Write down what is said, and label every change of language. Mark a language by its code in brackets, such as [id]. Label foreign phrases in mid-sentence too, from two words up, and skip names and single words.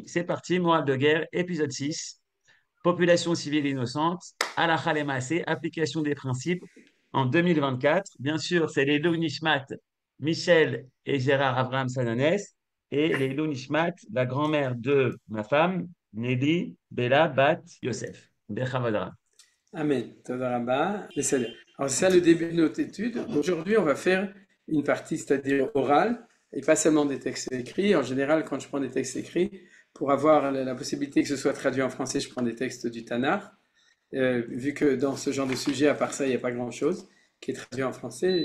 [fr] C'est parti, morale de guerre, épisode 6. Population civile innocente, [he] הלכה למעשה, [fr] application des principes en 2024. Bien sûr, c'est les Nishmat, Michel et Gérard Abraham Sananès, et les Nishmat, la grand-mère de ma femme, Nelly Bella Bat Yosef. Bechavadra. [he] אמן. תודה רבה. בסדר. [fr] Alors, c'est ça le début de notre étude. Aujourd'hui, on va faire une partie, c'est-à-dire orale, et pas seulement des textes écrits. En général, quand je prends des textes écrits, pour avoir la possibilité que ce soit traduit en français, je prends des textes du Tanakh. Vu que dans ce genre de sujet, à part ça, il n'y a pas grand-chose qui est traduit en français.